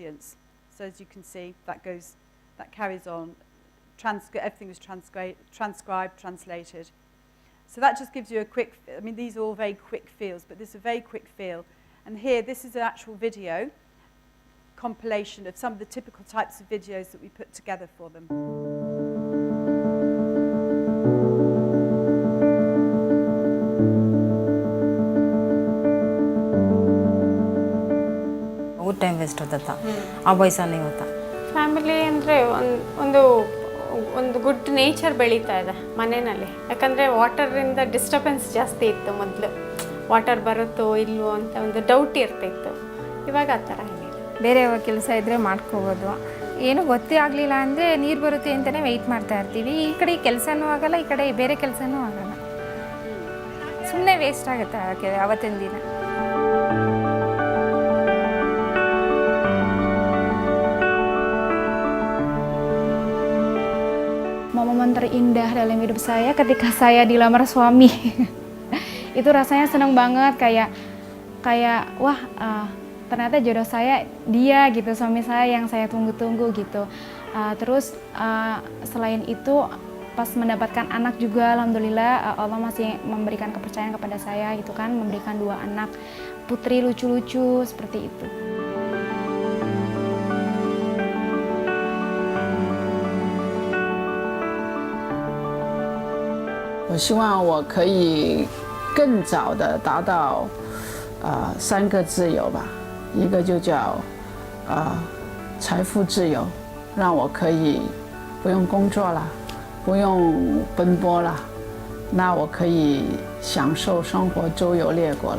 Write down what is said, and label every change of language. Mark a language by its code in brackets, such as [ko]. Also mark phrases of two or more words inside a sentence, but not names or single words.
[en] So as you can see, that carries on everything was transcribed, translated. So that just gives you a quick, I mean, these are all very quick feels, but this is a very quick feel. And here, this is an actual video compilation of some of the typical types of videos that we put together for them. time waste [kn] ಹೋಗ್ತಾ ಆ ವಯಸ್ಸಲ್ಲಿ ಹೋಗ್ತಾ ಫ್ಯಾಮಿಲಿ ಅಂದರೆ ಒಂದು [en] good nature [kn] ಬೆಳೀತಾ ಇದೆ ಮನೆಯಲ್ಲಿ. ಯಾಕಂದರೆ ವಾಟರಿಂದ ಡಿಸ್ಟರ್ಬೆನ್ಸ್ ಜಾಸ್ತಿ ಇತ್ತು ಮೊದಲು. ವಾಟರ್ ಬರುತ್ತೋ ಇಲ್ವೋ ಅಂತ ಒಂದು ಡೌಟ್ ಇರ್ತಿತ್ತು. ಇವಾಗ ಆ ಥರ ಏನಿಲ್ಲ. ಬೇರೆ ಕೆಲಸ ಇದ್ದರೆ ಮಾಡ್ಕೋಬೋದು. ಏನು ಗೊತ್ತೇ ಆಗಲಿಲ್ಲ ಅಂದರೆ ನೀರು ಬರುತ್ತೆ ಅಂತಲೇ ವೆಯ್ಟ್ ಮಾಡ್ತಾ ಇರ್ತೀವಿ. ಈ ಕಡೆ ಕೆಲಸನೂ ಆಗಲ್ಲ, ಈ ಕಡೆ ಬೇರೆ ಕೆಲಸನೂ ಆಗಲ್ಲ. ಸುಮ್ಮನೆ ವೇಸ್ಟ್ ಆಗುತ್ತೆ ಅವತ್ತಿನ ದಿನ. [id] Momen terindah dalam hidup saya ketika saya dilamar suami. Itu rasanya senang banget, kayak wah ternyata jodoh saya dia gitu, suami saya yang saya tunggu-tunggu gitu. Terus selain itu pas mendapatkan anak juga, alhamdulillah Allah masih memberikan kepercayaan kepada saya gitu kan, memberikan 2 anak putri lucu-lucu seperti itu. [zh] 我希望我可以更早的达到3个自由吧，一个就叫财富自由，让我可以不用工作了，不用奔波了，那我可以享受生活，周游列国了。